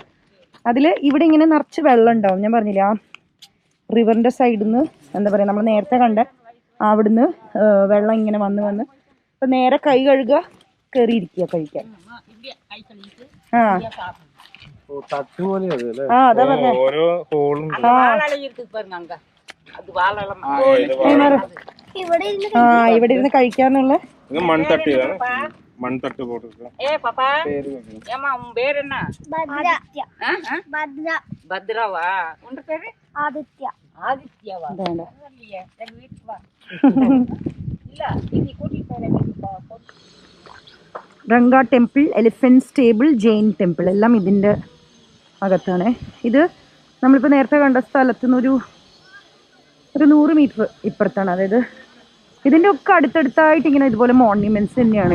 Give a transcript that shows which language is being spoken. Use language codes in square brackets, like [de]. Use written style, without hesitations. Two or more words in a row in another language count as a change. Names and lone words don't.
[ml] അതിൽ ഇവിടെ ഇങ്ങനെ നിറച്ച് വെള്ളം ഉണ്ടാവും. ഞാൻ പറഞ്ഞില്ലേ ആ റിവറിൻ്റെ സൈഡിൽ നിന്ന് എന്താ പറയുക, നമ്മൾ നേരത്തെ കണ്ട അവിടുന്ന് വെള്ളം ഇങ്ങനെ വന്ന് ഇപ്പം നേരെ കൈ കഴുകുക, കയറിയിരിക്കുക കഴിക്കാൻ. അതാ പറഞ്ഞ ഇവിടെ ഇരുന്ന് കഴിക്കാന്നുള്ള [ta] மண்தட்டு போட்டிருக்கு. ஏமா உன் பேர் என்ன? பத்ராவா? உன் பேரு? ஆதித்யா. ஆதித்யாவா? இல்லையே, எங்க வீட்டுக்கு வா. இல்ல இன்னி கூட்டிட்டு போறேன். [ml] രംഗ ടെമ്പിൾ, എലിഫന്റ് സ്റ്റേബിൾ, ജെയിൻ ടെമ്പിൾ എല്ലാം ഇതിൻ്റെ അകത്താണ്. ഇത് നമ്മളിപ്പോൾ നേരത്തെ കണ്ട സ്ഥലത്തു നിന്ന് ഒരു 100 മീറ്റർ ഇപ്പുറത്താണ്. അതായത് ഇതിൻ്റെ ഒക്കെ അടുത്തടുത്തായിട്ട് ഇങ്ങനെ ഇതുപോലെ മോണ്യുമെന്റ്സ് തന്നെയാണ്.